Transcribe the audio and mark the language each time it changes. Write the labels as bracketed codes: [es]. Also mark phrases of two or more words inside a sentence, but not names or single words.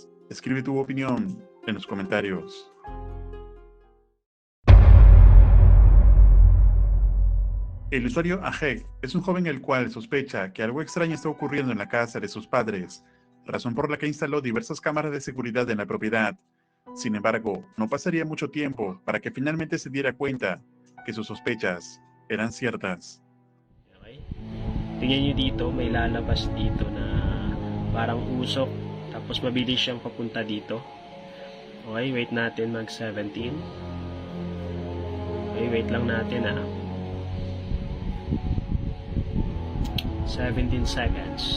[es] Escribe tu opinión en los comentarios. El usuario Ajeg es un joven el cual sospecha que algo extraño está ocurriendo en la casa de sus padres, razón por la que instaló diversas cámaras de seguridad en la propiedad. Sin embargo, no pasaría mucho tiempo para que finalmente se diera cuenta que sus sospechas eran ciertas. [tl] Okay. Tingnan nyo dito, may lalabas dito na parang usok, tapos mabilis siyang papunta dito. Okay, wait natin mag 17. Okay, wait lang natin 17 seconds.